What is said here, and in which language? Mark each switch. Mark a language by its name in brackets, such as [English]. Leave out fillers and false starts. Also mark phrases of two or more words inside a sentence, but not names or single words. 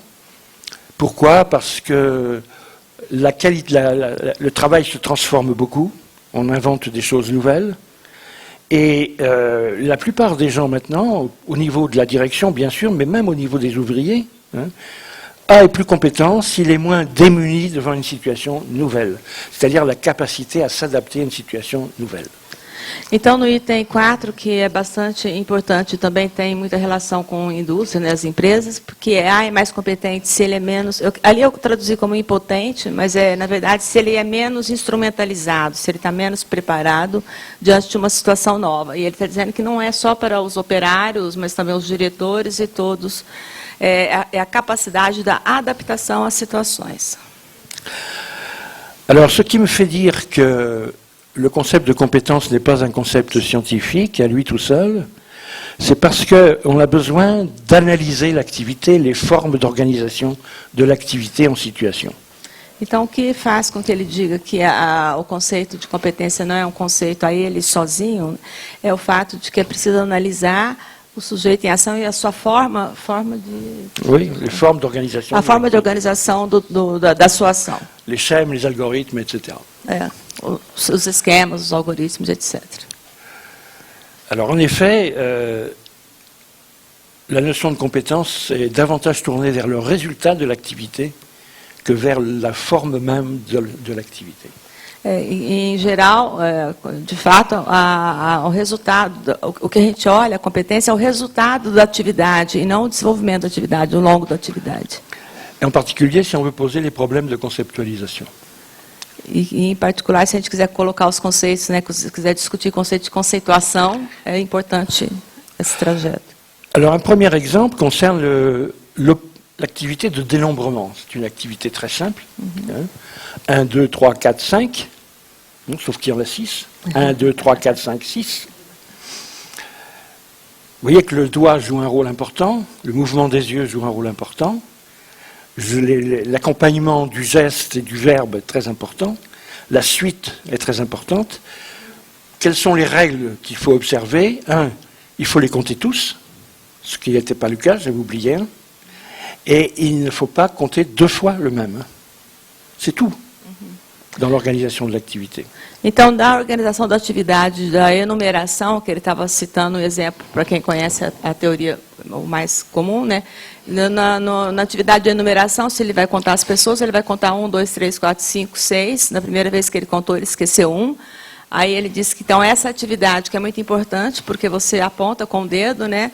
[French] Pourquoi ? Parce que le travail se transforme beaucoup, on invente des choses nouvelles, et la plupart des gens maintenant, au niveau de la direction bien sûr, mais même au niveau des ouvriers, A est plus compétent s'il est moins démuni devant une situation nouvelle, c'est-à-dire la capacité à s'adapter à une situation nouvelle. [Portuguese] Então, no item 4, que é bastante importante, também tem muita relação com a indústria, né, as empresas, porque A é mais competente se ele é menos... ali eu traduzi como impotente, mas, na verdade, se ele é menos instrumentalizado, se ele está menos preparado diante de uma situação nova. E ele está dizendo que não é só para os operários, mas também os diretores e todos. É a capacidade da adaptação às situações. [French] Alors, ce qui me fait dire que le concept de compétence n'est pas un concept scientifique à lui tout seul, c'est parce qu'on a besoin d'analyser l'activité, les formes d'organisation de l'activité en situation. [Portuguese] Então, o que faz com que ele diga que o conceito de competência não é um conceito a ele sozinho, é o fato de que é preciso analisar o sujeito em ação e a sua forma de... [French] Oui, les formes d'organisation. [Portuguese] A forma de organização da sua ação. [French] Les schèmes, les algorithmes, etc. [Portuguese] Os esquemas, os algoritmos, etc. [French] Alors, en effet, la notion de compétence est davantage tournée vers le résultat de l'activité que vers la forme même de l'activité. [Portuguese] Em geral, de fato, o resultado, o que a gente olha, a competência é o resultado da atividade e não o desenvolvimento da atividade, ao longo da atividade. [French] Et en particulier, si on veut poser les problèmes de conceptualisation. [Portuguese] E em particular, se a gente quiser colocar os conceitos, né, se quiser discutir conceito de conceituação, é importante esse trajeto. [French] Alors, un premier exemple concerne l'activité de dénombrement. C'est une activité très simple. 1, 2, 3, 4, 5. Sauf qu'il y en a 6. 1, 2, 3, 4, 5, 6. Vous voyez que le doigt joue un rôle important, le mouvement des yeux joue un rôle important, l'accompagnement du geste et du verbe est très important, la suite est très importante. Quelles sont les règles qu'il faut observer? 1, il faut les compter tous, ce qui n'était pas le cas, j'avais oublié un. Et il ne faut pas compter 2 fois le même. C'est tout dans l'organisation de l'activité. [Portuguese] Então, da organização da atividade, da enumeração, que ele estava citando um exemplo, para quem conhece a teoria o mais comum, né? Na atividade de enumeração, se ele vai contar as pessoas, ele vai contar 1, 2, 3, 4, 5, 6. Na primeira vez que ele contou, ele esqueceu 1. Aí ele disse que, então, essa atividade que é muito importante, porque você aponta com o dedo, né?